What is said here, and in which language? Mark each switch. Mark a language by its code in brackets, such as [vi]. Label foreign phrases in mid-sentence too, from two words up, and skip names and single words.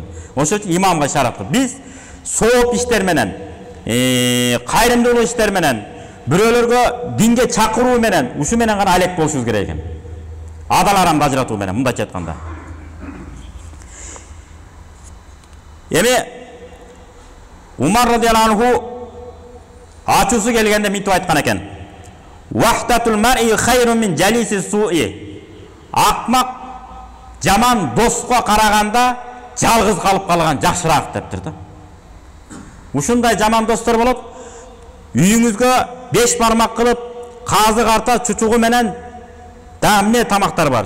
[ky] Ошон үчүн имамга шараттыр. Биз сооп иштер менен, кайрымдуулук иштер менен, бирөөлөргө динге чакыруу менен, ушу менен гана алек болушубуз керек экен. Адал арамды ажыратуу менен, мындайча айтканда. Эми Умар [ar] رضي الله عنه [ky] ачуусу келгенде мынтип айткан экен. [ar] وحدة المرء خير من جليس السوء. [ky] Акмак жаман доско караганда жалгыз калып калган жакшыраак дептир да. Ушундай жаман достор болот. Үйүңүзгө 5 бармак кылып, казы карта чучугу менен дамне тамактар бар.